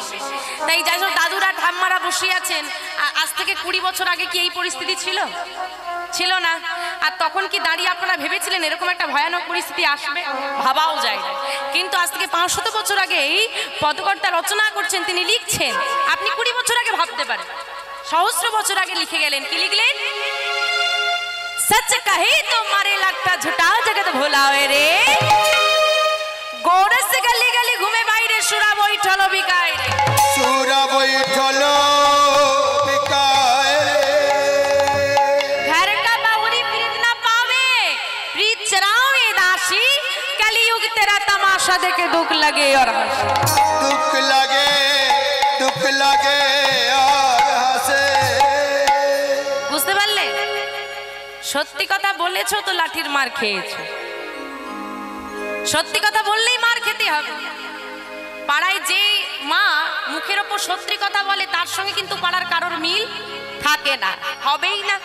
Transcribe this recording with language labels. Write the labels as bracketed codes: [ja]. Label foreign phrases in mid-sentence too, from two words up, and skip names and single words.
[bn] তাই যাই হোক, দাদুরা ঠাম্মারা বসে আছেন, আজ থেকে 20 বছর আগে কি এই পরিস্থিতি ছিল? ছিল না। আর তখন কি দাঁড়িয়ে আপনারা ভেবেছিলেন এরকম একটা ভয়ানক পরিস্থিতি আসবে? ভাবাও যায় না। কিন্তু আজ থেকে 500 বছর আগে এই পদকর্তা রচনা করছেন, তিনি লিখছেন, আপনি 20 বছর আগে ভাবতে পারেন, সহস্র বছর আগে লিখে গেলেন। কি লিখলেন? [hi] सच कहे तो मारे लगता झूठा जगत भुलावे रे, गोरस गली गली घूमे बाहरे सुरा बैठल बिकाय रे, सुरा बैठल बिकाय रे। घर का बाबूरी प्रीत ना पावे, प्रीत चरावे दासी, कलयुग तेरा तमाशा देखे दुख लगे और हंसे। [bn] দুঃখ লাগে, দুঃখ লাগে আর হাসে। বুঝতে পারলে? সত্যি কথা বলেছো তো লাঠির মার খেয়েছো। সত্যি কথা বললেই মার খেতে হবে। পাড়ায় যে মা মুখের ওপর সত্যি কথা বলে, তার সঙ্গে কিন্তু পাড়ার কারোর মিল থাকে না, হবেই না।